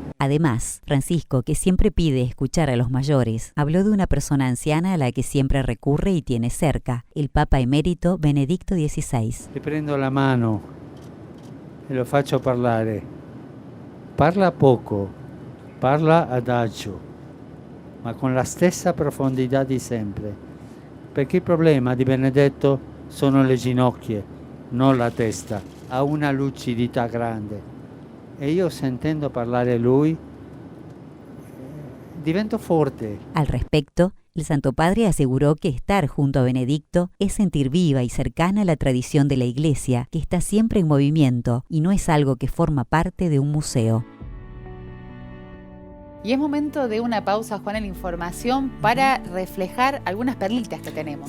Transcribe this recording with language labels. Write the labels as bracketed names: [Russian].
[Spanish] Además, Francisco, que siempre pide escuchar a los mayores, habló de una persona anciana a la que siempre recurre y tiene cerca, el Papa emérito Benedicto XVI. [Italian] Le prendo la mano e lo faccio parlare. Parla poco, parla adagio, ma con la stessa profondità di sempre, perché il problema di Benedetto sono le ginocchia, non la testa. Ha una lucidità grande. E io sentendo parlare lui divento forte. [Spanish] Al respecto, El Santo Padre aseguró que estar junto a Benedicto es sentir viva y cercana la tradición de la Iglesia, que está siempre en movimiento y no es algo que forma parte de un museo. Y es momento de una pausa, Juan, en la información para reflejar algunas perlitas que tenemos.